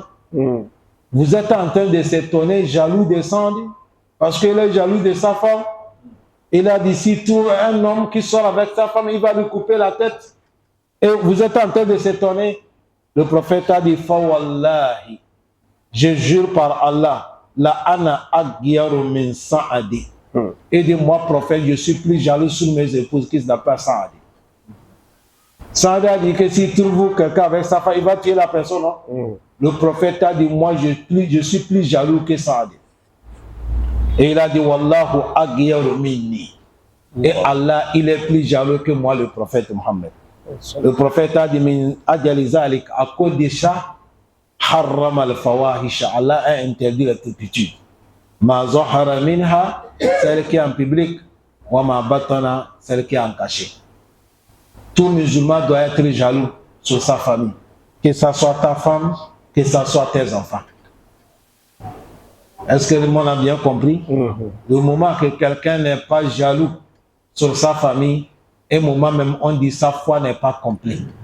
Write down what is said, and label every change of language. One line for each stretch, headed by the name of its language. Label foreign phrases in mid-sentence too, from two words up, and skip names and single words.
French: Vous êtes en train de s'étonner, jaloux de Sa'd, parce qu'il est jaloux de sa femme. Il a dit, si tu trouves un homme qui sort avec sa femme, il va lui couper la tête. Et vous êtes en train de s'étonner. Le prophète a dit, Fawallahi, je jure par Allah,
Arabic: لأنا أغير من سعد.
French: Et de moi, prophète, je suis plus jaloux sur mes épouses qui s'appellent Saad. Saad a dit que s'il trouve quelqu'un avec sa femme, il va tuer la personne. Non? Le prophète a dit, moi, je suis plus jaloux que Saad. Et il a dit,
Arabic: والله أغير مني.
French: Et Allah, il est plus jaloux que moi, le prophète Mohammed. Le prophète a dit,
Arabic: من أجل ذلك,
French: à cause de ça,
Arabic: حرم الفواحش.
French: Allah a interdit la turpitude.
Arabic: ما ظهر منها,
French: celle qui est en public,
Arabic: وما بطن,
French: celle qui est en cachet. Tout musulman doit être jaloux sur sa famille, que ce soit ta femme, que ce soit tes enfants. Est-ce que le monde a bien compris? Le moment que quelqu'un n'est pas jaloux sur sa famille, et moment même on dit sa foi n'est pas complète.